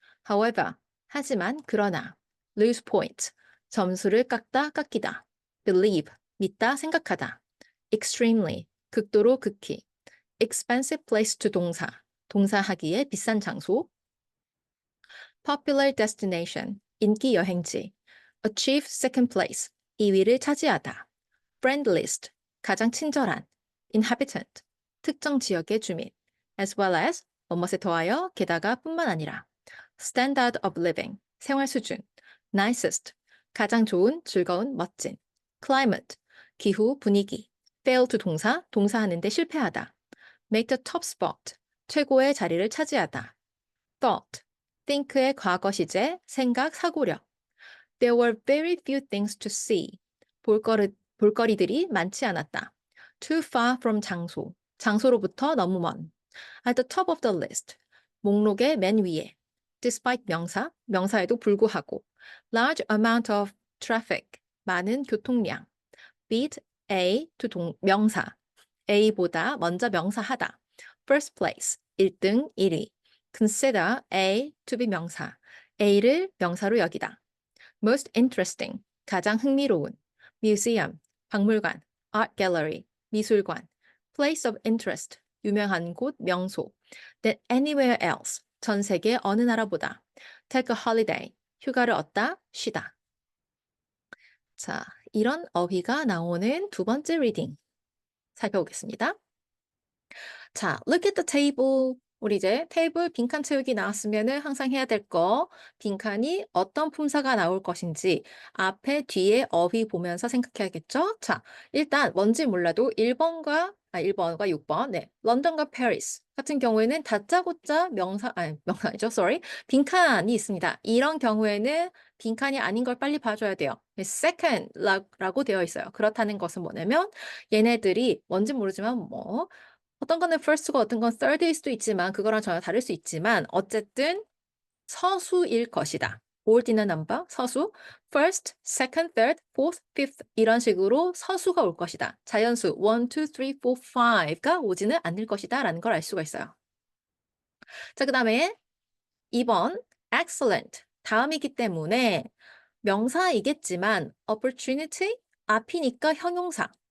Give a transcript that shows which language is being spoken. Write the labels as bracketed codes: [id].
[ko] however, 하지만, 그러나. [en] lose point, [ko] 점수를 깎다, 깎이다. believe, 믿다, 생각하다. extremely, 극도로 극히. [en] expensive place to [ko] 동사, 동사하기에 비싼 장소. [en] popular destination, [ko] 인기 여행지. [en] achieve second place, [ko] 2위를 차지하다. friendliest, 가장 친절한. inhabitant, 특정 지역의 주민. [en] as well as, [ko] 뭐뭇에 더하여, 게다가 뿐만 아니라. [en] standard of living, [ko] 생활 수준. nicest, 가장 좋은, 즐거운, 멋진. climate, 기후, 분위기. [en] fail to [ko] 동사, 동사하는데 실패하다. [en] make the top spot, [ko] 최고의 자리를 차지하다. thought, think의 과거 시제, 생각, 사고력. [en] There were very few things to see. [ko] 볼거리들이 많지 않았다. [en] Too far from [ko] 장소, 장소로부터 너무 먼. [en] At the top of the list, [ko] 목록의 맨 위에. Despite 명사, 명사에도 불구하고. [en] Large amount of traffic, [ko] 많은 교통량. [en] Beat A to 명사, [ko] A보다 먼저 명사하다. [en] First place, [ko] 1등, 1위. [en] Consider A to be [ko] 명사. A를 명사로 여기다. [en] Most interesting, [ko] 가장 흥미로운. Museum, 박물관. [en] Art gallery, [ko] 미술관. [en] Place of interest, [ko] 유명한 곳, 명소. [en] Than anywhere else, [ko] 전 세계 어느 나라보다. Take a holiday, 휴가를 얻다, 쉬다. 자, 이런 어휘가 나오는 두 번째 리딩 살펴보겠습니다. 자, [en] look at the table. [ko] 우리 이제 테이블 빈칸 채우기 나왔으면은 항상 해야 될 거, 빈칸이 어떤 품사가 나올 것인지 앞에 뒤에 어휘 보면서 생각해야겠죠? 자, 일단 뭔지 몰라도 1번과 6번, 네, 런던과 페리스 같은 경우에는 다짜고짜 명사 아니죠, sorry, 빈칸이 있습니다. 이런 경우에는 빈칸이 아닌 걸 빨리 봐줘야 돼요. second 라고 되어 있어요. 그렇다는 것은 뭐냐면 얘네들이 뭔지 모르지만 뭐 어떤 거는 first고 어떤 건 third일 수도 있지만 그거랑 전혀 다를 수 있지만 어쨌든 서수일 것이다. [en] ordinal number, [ko] 서수, [en] first, second, third, fourth, fifth [ko] 이런 식으로 서수가 올 것이다. 자연수 1, 2, 3, 4, 5가 오지는 않을 것이다 라는 걸 알 수가 있어요. 자, 그 다음에 2번 excellent 다음이기 때문에 명사이겠지만 opportunity 앞이니까 형용사.